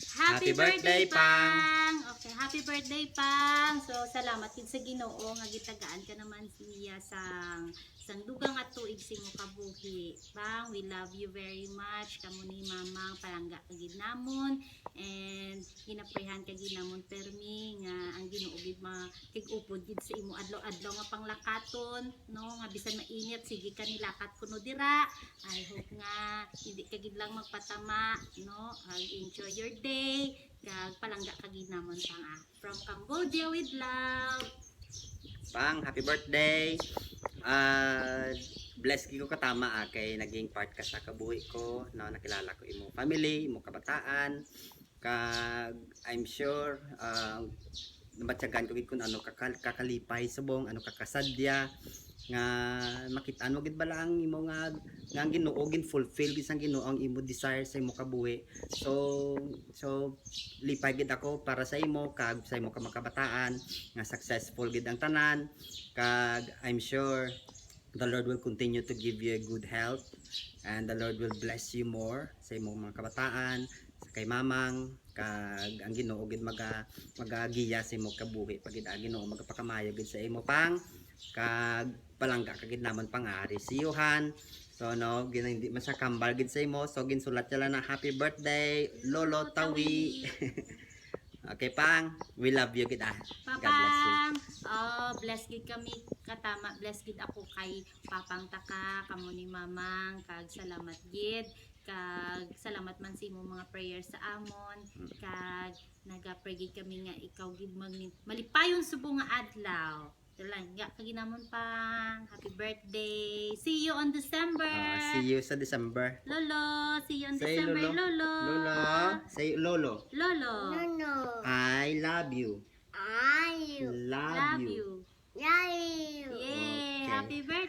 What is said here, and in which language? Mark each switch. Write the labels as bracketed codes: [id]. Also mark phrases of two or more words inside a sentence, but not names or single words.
[en] Happy birthday, Pang! Okay, happy birthday, [hil] Pang! So, salamat din sa Ginoo nga gitagaan ka naman niya sang dugang at tuig sing mo kabuhi. [en] Pang, we love you very much. [hil] Kamu ni Mamang palangga ka gid namon and ginaprehan ka gid namon permi nga ang Ginoo gid makig-upod gid sa imo adlaw-adlaw nga panglakaton, no? Nga bisan mainit sige ka nilakat kuno dira. [en] I hope [hil] nga hindi ka gid lang magpatama, no? [en] Enjoy your day. [hil] Kag palangga ka gid namon Pang. [en] From Cambodia with love. Pang, happy birthday. [hil] Bless ko katama kay naging part ka sa kabuhi ko, no, nakilala ko imo family, imo kabataan. Kag [en] I'm sure [hil] nabatyagan ko gid kun ano kakalipay subong, ano kakasadya nga makitaan mo gid bala ang imo nga ang Ginoo gin fulfill gid sang Ginoo ang imo desire sa imo kabuhi. So lipay gid ako para sa imo kag sa imo ka makabataan nga successful gid ang tanan. [en] Kag I'm sure the Lord will continue to give you a good health and the Lord will bless you more [hil] sa imong mga kabataan, sa kay Mamang. Kag ang Ginoo gid magagiya sa imong kabuhi pag gid ang Ginoo magapakamayo gid sa imo Pang. Kag palangga ka gid namon pangari si Johan. So no, hindi man sa kambal gid sa imo, so ginsulat sila na [en] happy birthday [hil] Lolo Tawi. [en] Okay Pang, we love you gid. God bless you. [hil] Papang, oh, bless gid kami katama, bless gid ako kay Papang Taka, kamo ni Mamang, kag salamat gid, kag salamat man sa imong mga prayers sa amon, kag naga-pray gid kami nga ikaw gid malipayon subong nga adlaw. Talangga ka ginamon Pang, [en] happy birthday. See you on December. See you sa December. Lolo, see you on Say December, Lolo. Lolo. Lolo. Say Lolo. Lolo. No. I love you. I Love you. love you. Yay! Okay. Happy birthday!